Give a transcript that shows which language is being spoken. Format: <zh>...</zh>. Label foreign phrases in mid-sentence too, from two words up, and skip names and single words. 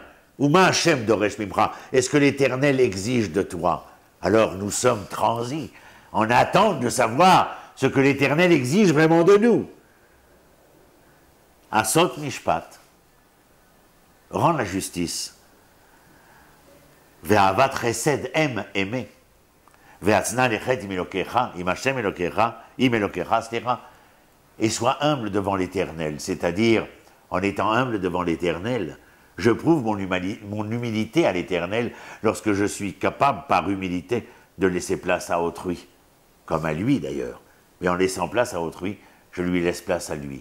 <he>ומה השם דורש ממך.</he> <fr>Est-ce que l'Éternel exige de toi? Alors nous sommes transis, en attente de savoir ce que l'Éternel exige vraiment de nous.</fr> <he>עשות משפט.</he> <fr>Rends la justice.</fr> <he>ואהבת חסד aimer. והצנע לכת עם אלקיך, עם השם אלקיך, עם אלקיך, סליחה.</he> <fr>Et sois humble devant l'Éternel, c'est-à-dire, en étant humble devant l'Éternel, je prouve mon humilité à l'Éternel lorsque je suis capable, par humilité, de laisser place à autrui, comme à lui d'ailleurs. Mais en laissant place à autrui, je lui laisse place à lui.</fr>